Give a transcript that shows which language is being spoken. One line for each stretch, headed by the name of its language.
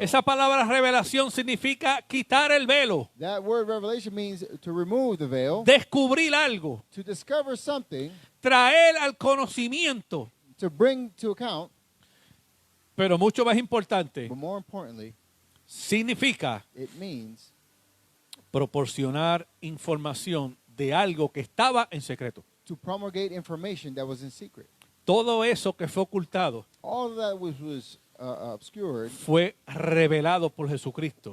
Spanish: Esa palabra revelación significa quitar el velo,
English: That word revelation means to remove the veil,
Spanish: descubrir algo,
English: to discover something,
Spanish: traer al conocimiento.
English: to bring to account,
Spanish: Pero mucho más importante,
English: but more importantly,
Spanish: significa
English: it means
Spanish: proporcionar información de algo que estaba en secreto.
English: to promulgate information that was in secret.
Spanish: Todo eso que fue ocultado
English: All of that was obscured
Spanish: fue revelado por Jesucristo